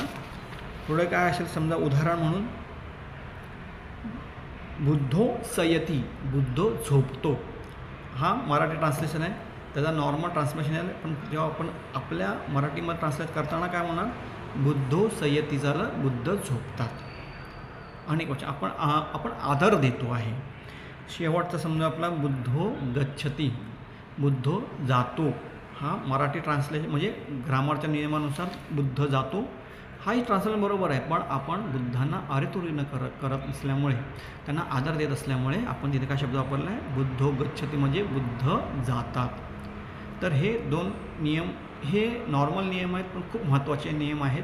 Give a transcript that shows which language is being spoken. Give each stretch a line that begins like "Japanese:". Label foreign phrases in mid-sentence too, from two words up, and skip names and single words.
Marathi: पुढे काय असेल समजा उदाहरण म्हणून,
Pali: बुद्धो सयती,
Marathi: बुद्ध झोपतो, हा मराठी ट्रान्सलेशन आहे. त्याचा
English: normal translation
Marathi: आहे, पण जेव्हा आपण आपल्या मराठीमध्ये ट्रान्सलेट करताना काय म्हणणार,
Pali: बुद्धो सयती
Marathi: झालं, बुद्ध झोपतात. अनेक वचन आपण आदर देतो आहे. शेवटचा समजा आपला
Pali: बुद्धो गच्छती,
Marathi: बुद्धो जातो, हा मराठी ट्रान्सलेशन म्हणजे ग्रामरच्या नियमानुसार बुद्ध जातो हाही ट्रान्सलेशन बरोबर आहे, पण आपण बुद्धांना अरेतुरी न करत असल्यामुळे, त्यांना आदर देत असल्यामुळे आपण तिथे काय शब्द वापरला आहे,
Pali: बुद्धो गच्छति
Marathi: म्हणजे बुद्ध जातात. तर हे 2 नियम हे नॉर्मल नियम आहेत, पण खूप महत्त्वाचे नियम आहेत.